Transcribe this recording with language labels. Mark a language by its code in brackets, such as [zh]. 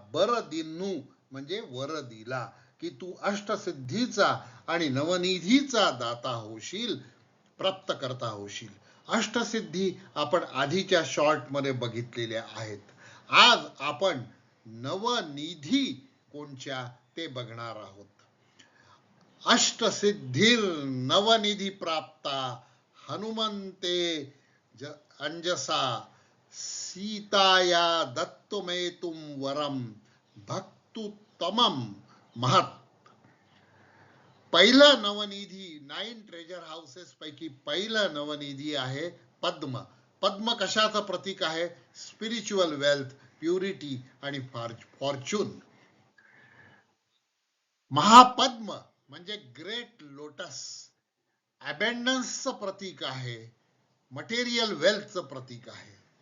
[mr] बर दिन्हू म्हणजे वर दिला की तू अष्टसिद्धीचा आणि नवनिधीचा दाता होशील, प्राप्त करता होशील. अष्टसिद्धी आपण आधीच्या शॉर्ट मध्ये बघितलेल्या आहेत. आज आपण नवनिधी कोणच्या ते बघणार आहोत. [sa] अष्टसिद्धीर नवनिधी प्राप्ता हनुमंते अंजसा सीताया दत्तमेतुम वरम भक्तुत्तमम महत्. [mr] पहिलं नवनिधी 9 ट्रेजर हाऊसेस पैकी पहिलं नवनिधी आहे पद्म. पद्म कशाचं प्रतीक आहे? स्पिरिच्युअल वेल्थ, प्युरिटी आणि फॉर्च्यून. महापद्म म्हणजे ग्रेट लोटस, अबेंडन्सचं प्रतीक आहे, मटेरियल वेल्थचं प्रतीक आहे.